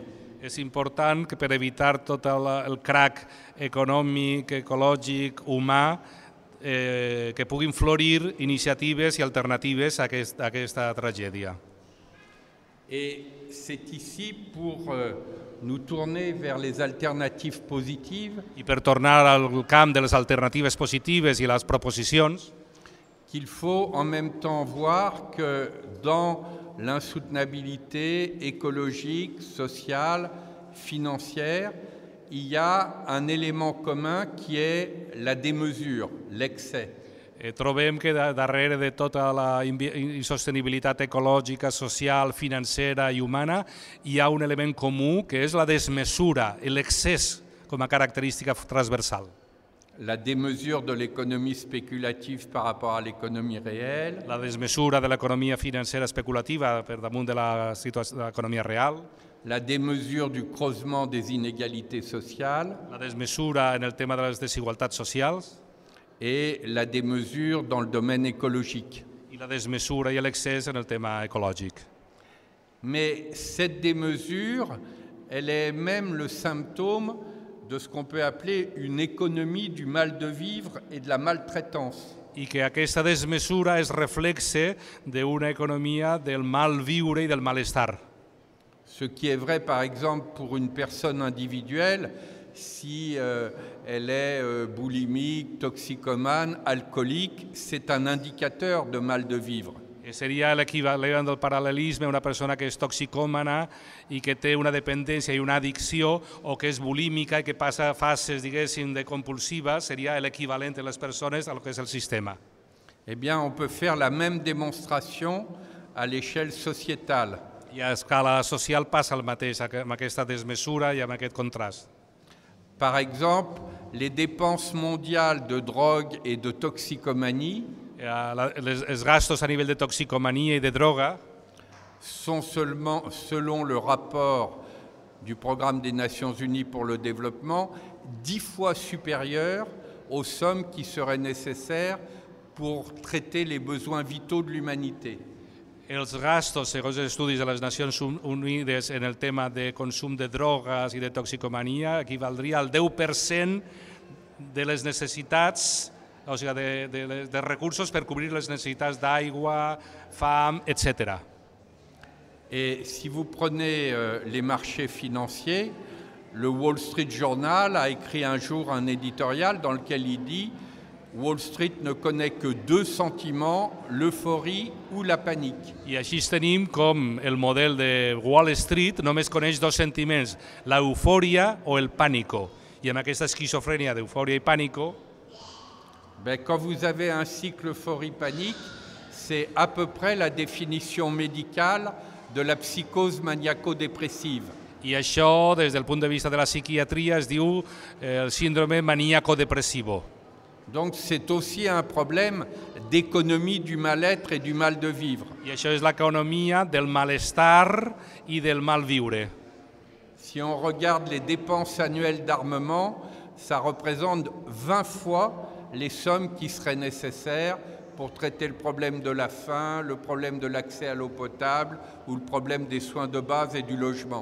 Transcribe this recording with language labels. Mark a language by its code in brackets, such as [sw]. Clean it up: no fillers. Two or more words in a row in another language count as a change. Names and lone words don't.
[ca] És important que per evitar tot el crac econòmic, ecològic, humà, que puguin florir iniciatives i alternatives a aquesta tragèdia. [fr] Et c'est ici pour nous tourner vers les alternatives positives. [ca] I per tornar al camp de les alternatives positives i les proposicions, [fr] qu'il faut en même temps voir que dans l'insoutenabilité écologique, sociale, financière, il y a un élément commun qui est la démesure, l'excès. [ca] trobem que darrere de tota la insostenibilitat ecològica, social, financera i humana hi ha un element comú que és la desmesura, l'excés com a característica transversal. [fr] La démesure de l'économie spéculative par rapport à l'économie réelle. [ca] La desmesura de l'economia financera especulativa per damunt de l'economia real. [fr] La démesure du creusement des inégalités sociales. [ca] La desmesura en el tema de les desigualtats socials. [fr] Et la démesure dans le domaine écologique. [ca] I la desmesura i l'excés en el tema ecològic. [fr] Mais cette démesure, elle est même le symptôme de ce qu'on peut appeler une économie du mal de vivre et de la maltraitance. [ca] I que aquesta desmesura és reflexe d'una economia del mal viure i del malestar. [fr] Ce qui est vrai, par exemple, pour une personne individuelle, si elle est boulimique, toxicomane, alcoolique, c'est un indicateur de mal de vivre. [ca] Seria l'equivalent del paral·lelisme a una persona que és toxicòmana i que té una dependència i una addicció o que és bulímica i que passa fases, diguéssim, de compulsiva, seria l'equivalent de les persones a lo que és el sistema. [fr] Eh bien, on peut faire la même démonstration à l'échelle sociétale. [ca] I a escala social passa el mateix, amb aquesta desmesura i amb aquest contrast. [fr] Par exemple, les dépenses mondiales de drogue et de toxicomanie [ca] els gastos a nivell de toxicomania i de droga [fr] sont seulement, selon le rapport du Programme des Nations Unies pour le développement, 10 fois supérieurs aux sommes qui seraient nécessaires pour traiter les besoins vitaux de l'humanité. [ca] Els gastos, segons els estudis de les Nacions Unides en el tema de consum de drogues i de toxicomania, equivaldria al 10% de les necessitats, o sigui, de recursos per cobrir les necessitats d'aigua, fam, etc. [fr] Et si vous prenez les marchés financiers, le Wall Street Journal a écrit un jour un éditorial dans lequel il dit Wall Street ne connaît que 2 sentiments, l'euphorie ou la panique. [ca] I així tenim com el model de Wall Street només coneix 2 sentiments, l'eufòria o el pànico. I amb aquesta esquizofrènia d'eufòria i pànico, [fr] quand vous avez un cycle euphorie-panique, c'est à peu près la définition médicale de la psychose maniaco-dépressive. [ca] I això, des del punt de vista de la psiquiatria, es diu el síndrome maníaco-depressivo. [fr] Donc c'est aussi un problème d'économie du mal-être et du mal de vivre. [ca] I això és l'economia del malestar i del mal viure. [fr] Si on regarde les dépenses annuelles d'armement, ça représente 20 fois les sommes qui seraient nécessaires pour traiter le problème de la faim, le problème de l'accès à l'eau potable ou le problème des soins de base et du logement.